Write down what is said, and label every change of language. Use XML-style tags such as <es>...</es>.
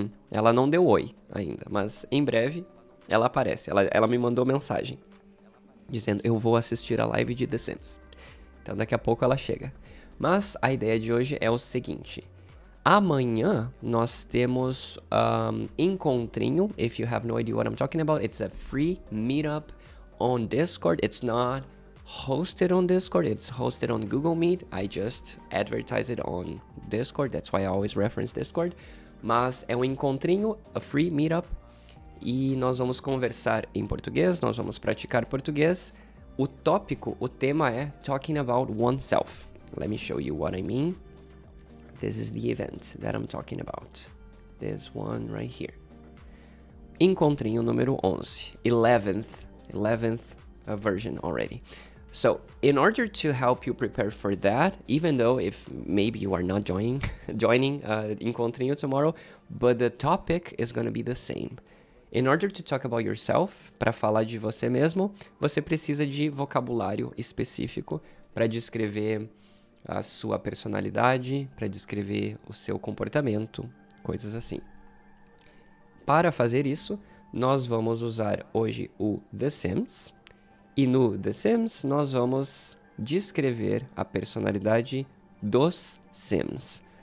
<pt>Ela não deu oi ainda, mas em breve... ela aparece, ela me mandou mensagem dizendo, eu vou assistir a live de The Sims. Então daqui a pouco ela chega. Mas a ideia de hoje é o seguinte. Amanhã nós temos Encontrinho.</pt> <en>If you have no idea what I'm talking about, it's a free meetup on Discord. It's not hosted on Discord, it's hosted on Google Meet. I just advertise it on Discord, that's why I always reference Discord.</en> <pt>Mas é um encontrinho,</pt> <en>a free meetup.</en> <pt>E nós vamos conversar em português, nós vamos praticar português. O tópico, o tema é Talking About Oneself.</pt> <en>Let me show you what I mean. This is the event that I'm talking about. This one right here. Encontrinho número 11. 11th version already. So, in order to help you prepare for that, even though if maybe you are not joining Encontrinho tomorrow, but the topic is going to be the same. In order to talk about yourself,</en> <pt>para falar de você mesmo, você precisa de vocabulário específico para descrever a sua personalidade, para descrever o seu comportamento, coisas assim. Para fazer isso, nós vamos usar hoje o The Sims, e no The Sims nós vamos descrever a personalidade dos Sims.</pt>